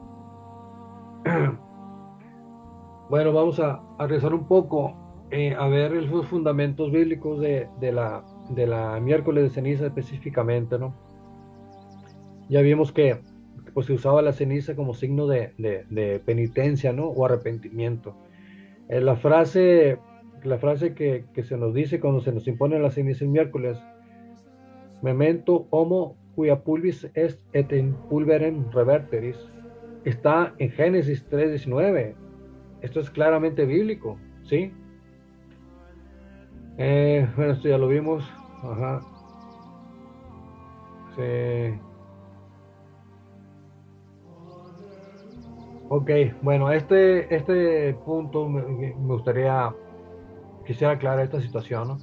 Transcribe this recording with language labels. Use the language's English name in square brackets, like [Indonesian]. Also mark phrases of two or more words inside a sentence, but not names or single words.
[Spanish] Bueno, vamos a rezar un poco, a ver los fundamentos bíblicos de la miércoles de ceniza específicamente, ¿no? Ya vimos que pues, se usaba la ceniza como signo de penitencia, ¿no? O arrepentimiento. La frase que se nos dice cuando se nos impone la ceniza el miércoles: [Latin] Memento homo cuia pulvis est et in pulverem reverteris, [Spanish] está en Génesis 3:19. Esto es claramente bíblico, ¿sí? Bueno, esto ya lo vimos. Ajá. Sí. Ok, bueno, este punto quisiera aclarar esta situación, ¿no?